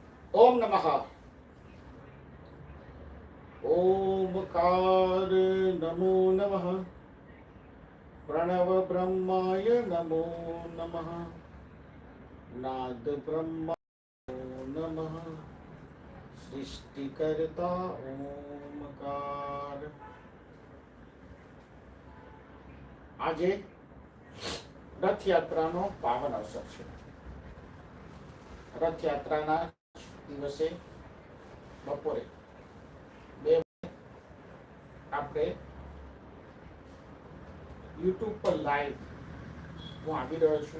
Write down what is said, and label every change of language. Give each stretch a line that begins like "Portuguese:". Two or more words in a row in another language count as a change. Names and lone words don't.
Sanskrit: ओम नमः ओमकार नमो नमः प्रणव ब्रह्माय नमो नमः नाद ब्रह्मा नमः सृष्टिकर्ता ओमकार।
Gujarati: આજે રથયાત્રાનો પાવન અવસર છે। રથયાત્રાના દિવસે બપોરે 2 આપણે યુટ્યુબ પર લાઈવ હું આવી રહ્યો છું।